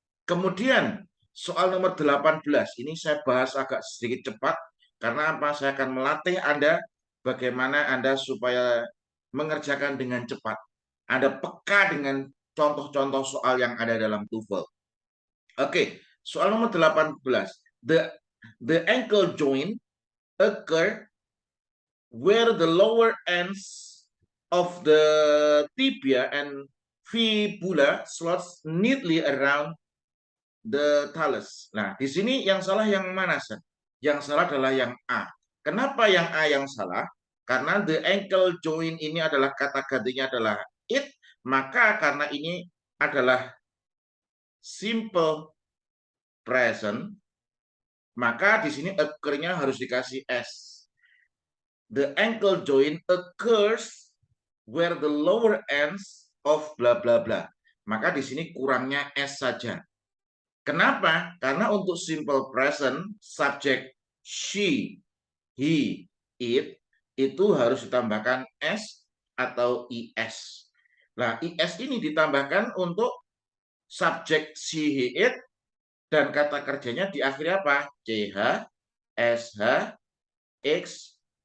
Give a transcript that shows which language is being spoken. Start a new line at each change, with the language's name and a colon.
Indonesian: Kemudian soal nomor 18, ini saya bahas agak sedikit cepat, karena apa? Saya akan melatih Anda bagaimana Anda supaya mengerjakan dengan cepat. Anda peka dengan contoh-contoh soal yang ada dalam TOEFL. Oke, soal nomor 18.
English: The ankle joint occur where the lower ends of the tibia and fibula slots neatly around the talus.
Indonesian: Nah, di sini yang salah yang mana, Sen? Yang salah adalah yang A. Kenapa yang A yang salah? Karena the ankle joint ini adalah kata gantinya adalah it, maka karena ini adalah simple present, maka di sini occur-nya harus dikasih S.
English: The ankle joint occurs where the lower ends of bla bla bla.
Indonesian: Maka di sini kurangnya S saja. Kenapa? Karena untuk simple present, subjek she, he, it, itu harus ditambahkan S atau IS. Nah, IS ini ditambahkan untuk subjek she, he, it, dan kata kerjanya diakhiri apa? CH, SH, X,